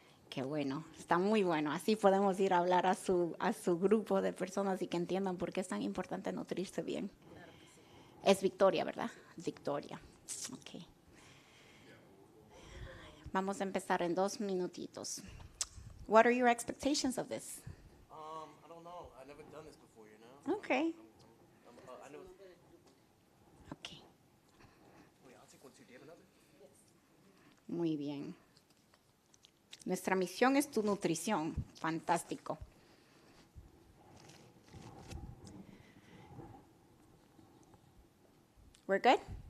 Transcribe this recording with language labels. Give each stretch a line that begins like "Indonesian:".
Spanish: Qué bueno, está muy bueno. Así podemos ir a hablar a su grupo de personas y que entiendan por qué es tan importante nutrirse bien. Claro que sí. Es Victoria, ¿verdad? Victoria. Ok. Vamos a empezar en 2 minutitos.
English: What are your expectations of this? I don't know. I've never done this before, you know? Okay. I know. Okay. Wait, I'll take one too. Do you have another?
Spanish: Muy bien. Nuestra misión es tu nutrición. Fantástico.
English: We're good?